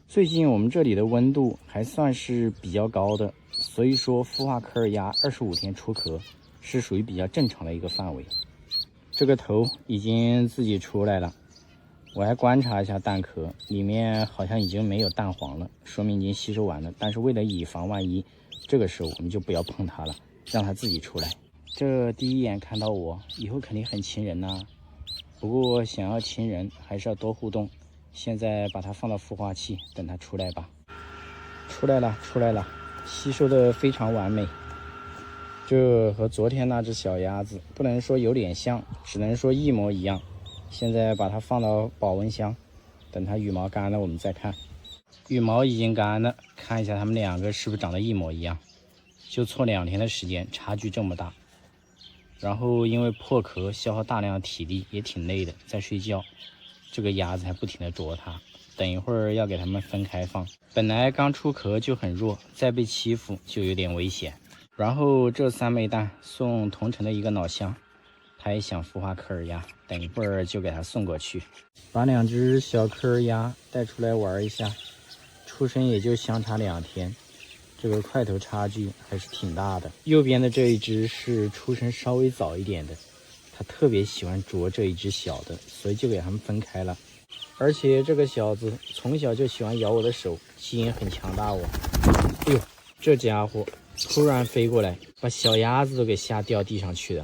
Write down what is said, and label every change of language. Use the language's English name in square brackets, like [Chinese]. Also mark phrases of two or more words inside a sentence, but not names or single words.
[Chinese] 最近我們這裡的溫度還算是比較高的，所以說孵化科爾鴨25天出殼是屬於比較正常的一個範圍。這個頭已經自己出來了，我還觀察一下蛋殼，裡面好像已經沒有蛋黃了，說明已經吸收完了。但是為了以防萬一，這個時候我們就不要碰它了，讓它自己出來。這第一眼看到我，以後肯定很親人吶。不過想要親人，還是要多互動。現在把它放到孵化器，等它出來吧。出来了，出來了，吸收的非常完美。這和昨天那只小鴨子不能說有點像，只能說一模一樣。現在把它放到保溫箱，等它羽毛乾了我們再看。羽毛已經乾了，看一下它們2個是不是長得一模一樣。就錯2天的時間，差距這麼大。然後因為破殼消耗大量的體力，也挺累的，在睡覺。這個鴨子還不停地啄它，等一會兒要給它們分開放。本來剛出殼就很弱，再被欺負就有點危險。然後這3枚蛋送同城的一個老鄉，他也想孵化科爾鴨，等一會兒就給他送過去。把2隻小科爾鴨帶出來玩一下，出生也就相差2天，這個塊頭差距還是挺大的。右邊的這一隻是出生稍微早一點的，他特別喜歡啄這一隻小的，所以就給他們分開了。而且這個小子從小就喜歡咬我的手，基因很強大哦。哎呦，這家伙突然飛過來，把小鴨子都給嚇掉地上去了。